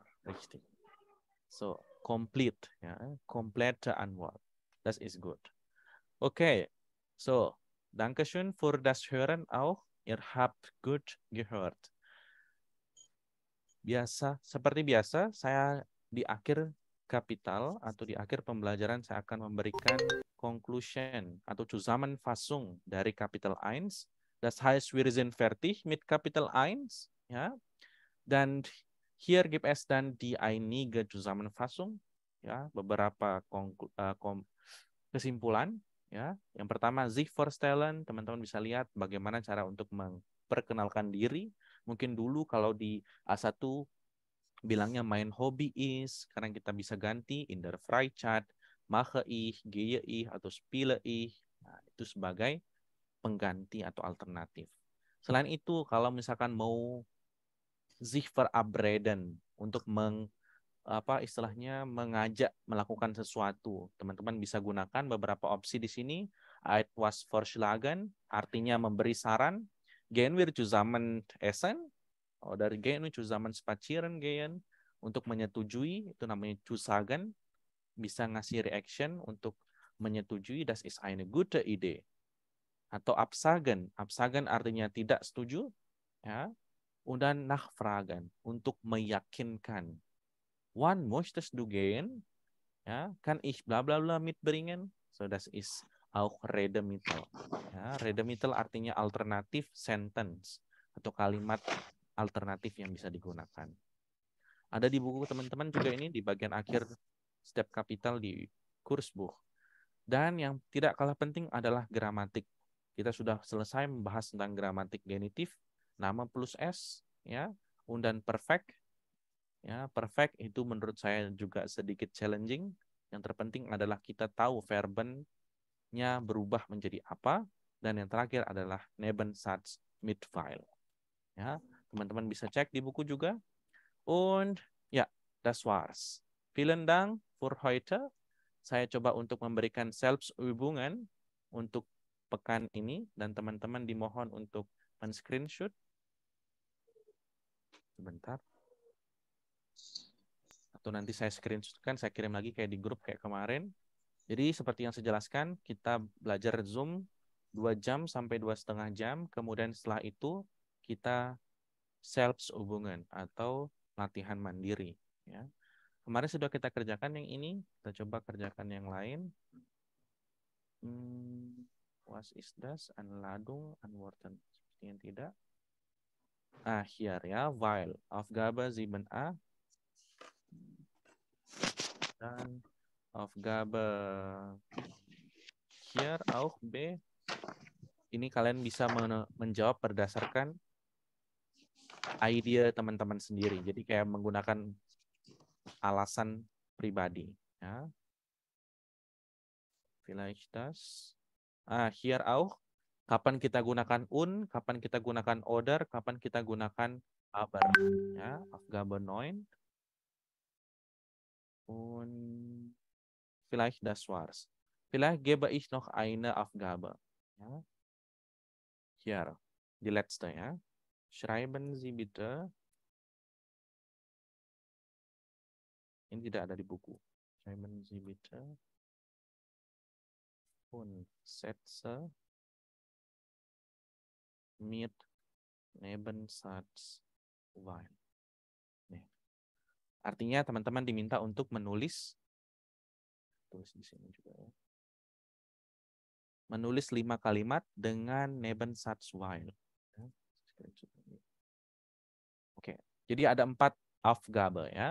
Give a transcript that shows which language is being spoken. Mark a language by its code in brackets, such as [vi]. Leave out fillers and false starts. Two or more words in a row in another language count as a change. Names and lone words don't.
[de] Richtig. So, complete ya, komplette Antwort. Das ist gut. Okay. So, Dankeschön für das Hören auch. Ihr habt gut gehört. [id] Seperti biasa, saya di akhir kapital atau di akhir pembelajaran saya akan memberikan conclusion atau Zusammenfassung dari Kapital 1. [de] Das heißt, wir sind fertig mit Kapital 1. Ja. Dan hier gibt es dann die einige Zusammenfassung, [id] ya, beberapa kesimpulan. Ya. Yang pertama, [de] sich vorstellen, [id] teman-teman bisa lihat bagaimana cara untuk memperkenalkan diri. Mungkin dulu kalau di A1 bilangnya [de] mein Hobby ist, [id] sekarang kita bisa ganti [de] in der Freizeit, mache ich, gehe ich, [id] atau [de] spiele ich. [id] Nah, itu sebagai pengganti atau alternatif. Selain itu, kalau misalkan mau [de] sich verabreden [id] untuk mengajak melakukan sesuatu, teman-teman bisa gunakan beberapa opsi di sini. [de] Etwas vorschlagen [id] artinya memberi saran. [de] Gehen wir zusammen essen? Oder gehen wir zusammen spazieren gehen? [id] Untuk menyetujui, itu namanya zusagen. Bisa ngasih reaction untuk menyetujui, [de] das ist eine gute Idee. [id] Atau absagen. Absagen artinya tidak setuju. Ya. [de] Und dann nachfragen, [id] untuk meyakinkan. [de] Wann möchtest du gehen? Ja, kann ich bla bla bla mitbringen? So, das ist auch Redemittel. [id] Ja, Redemittel artinya alternatif sentence atau kalimat alternatif yang bisa digunakan. Ada di buku teman-teman juga ini di bagian akhir setiap kapital di Kursbuch. Dan yang tidak kalah penting adalah gramatik. Kita sudah selesai membahas tentang gramatik genitif, nama plus S, ya, [de] und dann perfect. [id] Ya, perfect itu menurut saya juga sedikit challenging. Yang terpenting adalah kita tahu verbennya berubah menjadi apa, dan yang terakhir adalah [de] Nebensatz mit Weil. [id] Ya, teman-teman bisa cek di buku juga. [de] Und ja, das war's. Vielen Dank für heute. [id] Saya coba untuk memberikan Selbstübungen untuk pekan ini, dan teman-teman dimohon untuk men-screenshot. Sebentar. Atau nanti saya screenshotkan, saya kirim lagi kayak di grup kayak kemarin. Jadi seperti yang saya jelaskan, kita belajar Zoom 2 jam sampai 2,5 jam. Kemudian setelah itu kita Selbstübungen atau latihan mandiri. Ya. Kemarin sudah kita kerjakan yang ini, kita coba kerjakan yang lain. [de] Was ist das? Anladung, Antworten. [id] Sepertinya tidak. [de] Hier ya, weil. Aufgabe 7a. Dan Aufgabe hier auch B. [id] Ini kalian bisa menjawab berdasarkan ide teman-teman sendiri. Jadi kayak menggunakan alasan pribadi. Ya. [de] Vielleicht das. Hier auch. [id] Kapan kita gunakan kapan kita gunakan oder, kapan kita gunakan aber. [de] Ya, Aufgabe 9. Und vielleicht das war's. Vielleicht gebe ich noch eine Aufgabe. Ja. Hier, die letzte. Ja. Schreiben Sie bitte. [id] Ini tidak ada di buku. [de] Schreiben Sie bitte. Und Sätze mit Nebensatz weil. [id] Nih. Artinya teman-teman diminta untuk menulis, tulis di sini juga ya. Menulis 5 kalimat dengan [de] Nebensatz weil. [id] Oke, jadi ada 4 Aufgabe ya.